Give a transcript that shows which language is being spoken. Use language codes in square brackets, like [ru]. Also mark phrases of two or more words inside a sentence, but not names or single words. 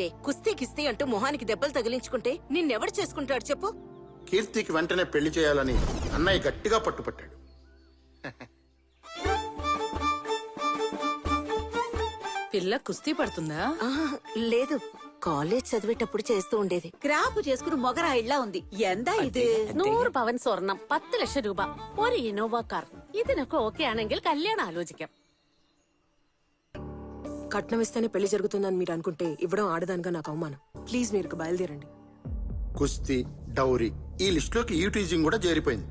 [te] కుస్తీ కిస్తీ అంటూ మొహానికి దెబ్బలు తగిలించుకుంటే నిన్నెవడు చేసుకుంటాడు చెప్పు? కీర్తికి వెంటనే పెళ్లి చేయాలని అన్నయ్య గట్టిగా పట్టుపట్టాడు. పిల్ల కుస్తీ పడుతుందా? ఆహా, లేదు, కాలేజ్ చదివేటప్పుడు చేస్తూ ఉండేది. ക്രാപ്പ് చేసుకుని మొగరాయిల్లా ఉంది. [ml] എന്താ ഇത്? 100 പവൻ സ്വർണം, 10 ലക്ഷം രൂപ, ഒരു ഇന്നോവ കാർ. ഇതിനൊക്കെ ഓക്കെ ആണെങ്കിൽ കല്യാണം ఆలోచిക്കാം. [te] కట్నం ఇస్తేనే పెళ్లి జరుగుతుందని మీరు అనుకుంటే ఇవ్వడం ఆడదానిగా నాకు అవమానం. ప్లీజ్ మీరు బయలుదేరండి. కుస్తీ, డౌరీ ఈ లిస్టులోకి ఈటీజింగ్ కూడా చేరిపోయింది.